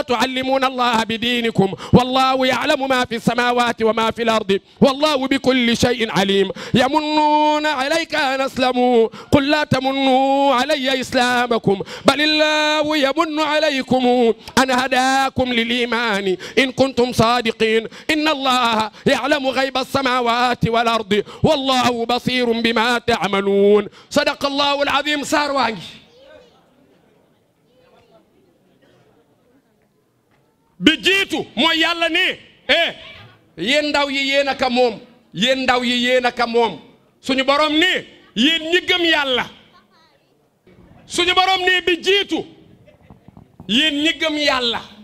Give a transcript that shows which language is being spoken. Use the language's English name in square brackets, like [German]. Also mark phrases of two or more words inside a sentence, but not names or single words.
[Arabic] تعلمون الله بدينكم والله يعلم ما في السماوات وما في الأرض والله بكل شيء عليم يمنون عليك أن أسلموا قل لا تمنوا علي إسلامكم بل الله يمن عليكم أن هداكم للإيمان إن كنتم صادقين إن الله يعلم غيب السماوات والأرض والله بصير بما تعملون صدق الله العظيم [Wolof] saar waa ngi bi jiitu mooy yàlla ne yéen ndaw yi yéen a ka moom yéen ndaw yi yéen a ka moom suñu borom ne yéen ñi gëm yàlla suñu borom ne bi jiitu yéen ñi gëm yàlla